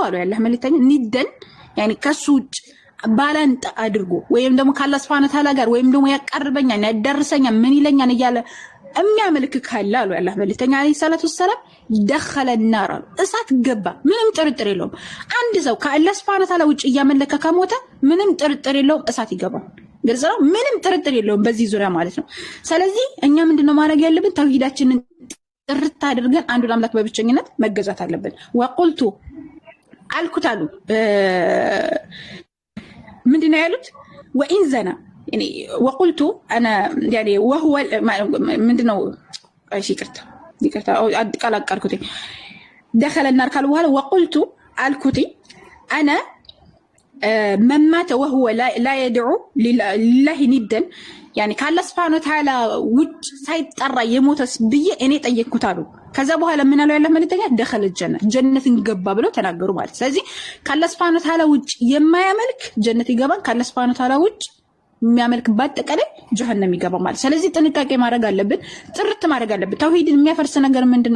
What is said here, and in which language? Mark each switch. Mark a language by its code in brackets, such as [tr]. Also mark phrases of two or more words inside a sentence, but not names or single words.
[am] አሉ የአላህ መልእክተኛ ኒደን ያኒ ከሱ ውጭ ባላንጣ አድርጎ ወይም ደግሞ ከአላህ [ar] سبحانه وتعالى [am] ጋር ወይም ደግሞ ያቀርበኛል ያዳርሰኛል ምን ይለኛል እያለ የሚያመልክ ካለ አሉ የአላህ መልእክተኛ [ar] عليه الصلاة والسلام دخل النار [am] እሳት ገባ። ምንም ጥርጥር የለውም። አንድ ሰው ከአላህ [ar] سبحانه وتعالى [am] ውጭ እያመለከ ከሞተ ምንም ጥርጥር የለውም እሳት ይገባል። ግልጽ ነው። ምንም ጥርጥር የለውም በዚህ ዙሪያ ማለት ነው። ስለዚህ እኛ ምንድነው ማድረግ ያለብን? ተውሂዳችንን ጥርት አድርገን አንዱን አምላክ በብቸኝነት መገዛት አለብን። ወቁልቱ አልኩታሉ ምንድነው ያሉት? [ar] وإن زنى يعني وقلت انا يعني وهو [am] ምንድነው እሺ ይቅርታ ቃላቃልኩት [ar] دخل النار قال وقلت [am] አልኩት [ar] انا من مات وهو لا يدعو لله ندا يعني [am] ካላህ [ar] سبحانه وتعالى [am] ውጭ ሳይጠራ የሞተስ ብዬ እኔ ጠየቅኩት አሉ። ከዛ በኋላ ምን አለው ያላህ መልእክተኛ? ደኸለ ጀነትን ገባ ብለው ተናገሩ ማለት። ስለዚህ ካላህ [ar] سبحانه وتعالى [am] ውጭ የማያመልክ ጀነት ይገባል። ካላህ [ar] سبحانه وتعالى [am] ውጭ የሚያመልክ በአጠቃላይ ጀሃነም ይገባል ማለት። ስለዚህ ጥንቃቄ ማድረግ አለብን፣ ጥርት ማድረግ አለብን። ተውሂድን የሚያፈርስ ነገር ምንድነው?